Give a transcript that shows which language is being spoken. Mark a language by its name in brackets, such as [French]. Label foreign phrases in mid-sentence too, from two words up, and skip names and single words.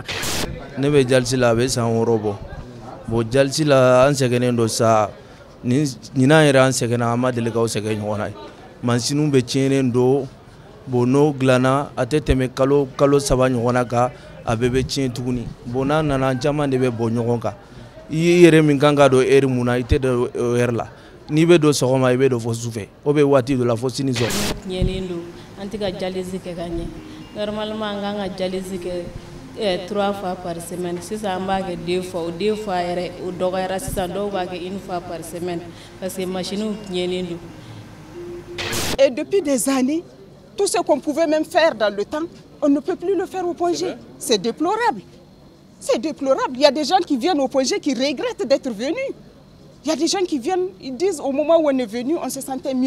[Bambara] Ne bɛ jalisi la a bɛ san 6 bɔ bon jalisi la an sɛgɛnnen don sa ɲinan yɛrɛ an sɛgɛnna an ma deli k'aw sɛgɛn ɲɔgɔn na ye mansininw bɛ tiɲɛnen don bon n'o dilanna a tɛ tɛmɛ kalo 3 ɲɔgɔn na kan a bɛɛ bɛ tiɲɛ tuguni bon n'a nana caman de bɛ bɔ ɲɔgɔn kan i yɛrɛ min kan ka don heure mun na i tɛ don heure la n'i bɛ don sɔgɔma i bɛ don fo sufɛ o bɛ waati dɔ la fo sini sɔgɔma. Tiɲɛnen don an tɛ ka dialyse kɛ ka ɲɛ normalement an kan ka dialyse kɛ [French] 3 fois par semaine [Bambara] sisan an b'a kɛ 2 fois o 2 fois yɛrɛ o dɔgɔyara sisan dɔw b'a kɛ [French] 1 fois par semaine parce que machines [Bambara] tiɲɛnen don. [French] Et depuis des années, tout ce qu'on pouvait même faire dans le temps, on ne peut plus le faire au point G. C'est déplorable. C'est déplorable. Il y a des gens qui viennent au point G qui regrettent d'être venus. Il y a des gens qui viennent, ils disent au moment où on est venu, on se sentait mieux.